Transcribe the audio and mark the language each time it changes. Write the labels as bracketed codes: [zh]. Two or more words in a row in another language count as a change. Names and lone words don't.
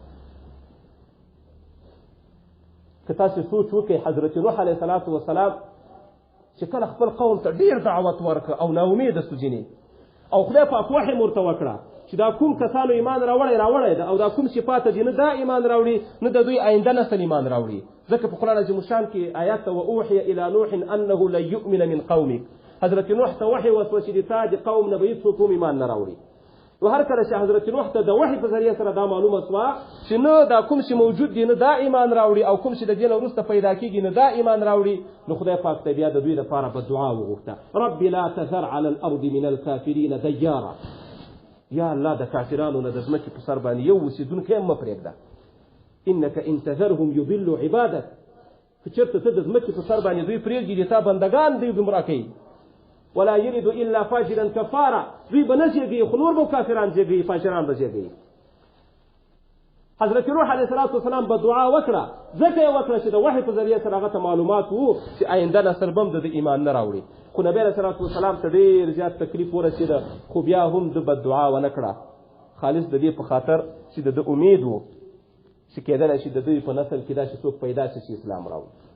[ps] که تاسو سوچ وکړئ حضرت نوح علیه السلام چې کله خپل قوم ته ډېر دعوت ورکړه او ناامیده سو ځینې، او خدای پاک وحی ورته وکړه چې دا کوم کسانو ایمان راوړی ده او دا کوم صفات دي، نه دا ایمان راوړي نه د دوی آینده نسل ایمان راوړي. ځکه په قرآن عظیم الشان کې آیات ته [ar] واوحي الی نوح انه لن یؤمن من قومک، [ps] حضرت نوح ته وحی وسوه چې د تا د قوم نه به هېڅوک هم ایمان نه راوړي. نو هر کله چې حضرت نوح ته د وحي په ذریعه سره دا معلومه سوه چې نه دا کوم چې موجود دي نه دا ایمان راوړي او کوم چې د دې نه وروسته پیدا کېږي نه دا ایمان راوړي نو خدای پاک ته بیا د دوی لپاره بدعا وغوښته [ar] رب لا تذر على الارض من الكافرین دیارا [ps] یا الله د کافرانو نه د ځمکې په سر باندې یو اوسېدونکی هم مه پرېږده [ar] انک ان تذرهم یضلوا عبادک [ps] که چېرته ته د ځمکې په سر باندې دوی پرېږدي د تا بندګان دوی ګمراه کوي [ar] ولا يرد الا فاجرا كفارا [ps] دوی به نه زېږوي خو نور به کافران زېږوي فاجران به زېږوي حضرت نوح علیه السلام به دعا وکړه ځکه یې وکړه چې د وحي په ذریعه سره هغه ته معلومات وو چې آینده نسل به هم د ایمان نه راوړي خو نبی علیه السلام ته ډېر زیات تکلیف ورسېده خو بیا هم د بددعا ونه کړه خالص د دې په خاطر چې د امید وو چې کېدلی شي د دوی په نسل کې داسې څوک پیدا شي چې اسلام راوړي